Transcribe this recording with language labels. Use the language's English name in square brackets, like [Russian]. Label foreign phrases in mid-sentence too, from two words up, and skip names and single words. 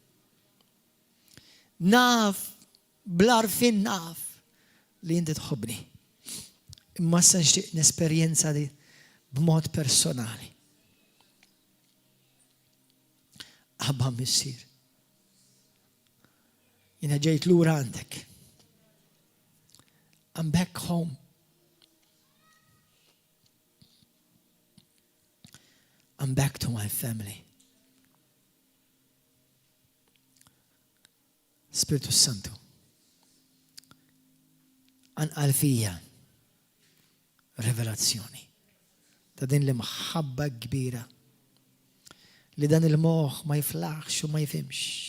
[Maltese] Naf, bl-arfin naf li jinti tħobbni. Imma sa nixtieq nesperjenza di b'mod personali. Abba Missir. Jina ġejt lura għandek. [English] I'm back home. I'm back to my family. [Maltese] Spiritu Santu. Anqal fija revelazzjoni ta' din li maħabba kbira li dan il-moħ ma jiflaħx u ma jifimx.